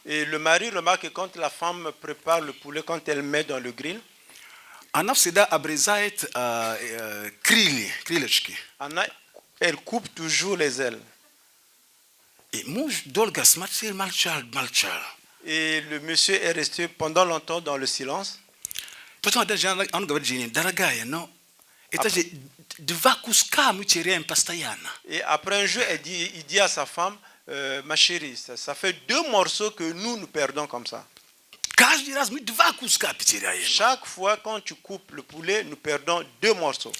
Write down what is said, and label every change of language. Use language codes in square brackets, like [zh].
[fr] Et le mari remarque que quand la femme prépare le poulet, quand elle met dans le grill, [ru] она всегда обрезает крылышки. [fr] elle coupe toujours les ailes. [ru] И муж долго смотрел, молчал. [fr] Et le monsieur est resté pendant longtemps dans le silence. [ru] Потом он говорит жене, дорогая, но это же два куска мы теряем постоянно. [fr] Et après un jour, il dit à sa femme, ma chérie, ça fait 2 morceaux que nous perdons comme ça. [ru] Каждый раз мы два куска потеряем. [fr] Chaque fois, quand tu coupes le poulet, nous perdons 2 morceaux.